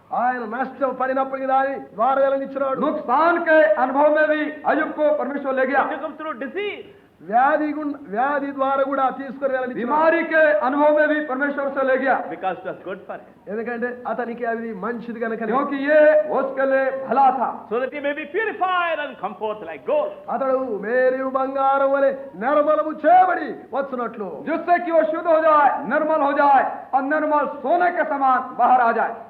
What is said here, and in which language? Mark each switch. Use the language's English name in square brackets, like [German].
[Telugu] ఆయన నష్టం పడినప్పటికీ దాని ద్వారా వెళ్ళనిచ్చున్నాడు. [Hindi] नुकसान के अनुभव में भी अय्यूब को परमेश्वर ले गया। [English] He took him through disease. [Telugu] వ్యాధి ద్వారా కూడా తీసుకొని వెళ్ళాలి. [Hindi] बीमारी के अनुभव में भी परमेश्वर से ले गया, [English] because it was good for him. [Telugu] ఎందుకంటే అతనికి అది మంచిది కనుక [Hindi] क्योंकि ये उसके लिए भला था, [English] So that he may be purified and come forth like gold. [Telugu] అతడు మేరియు బంగారం వలె నిర్మలము చేయబడి వచ్చునట్లు [Hindi] जिससे कि वो शुद्ध हो जाए, निर्मल हो जाए और निर्मल सोने के समान बाहर आ जाए.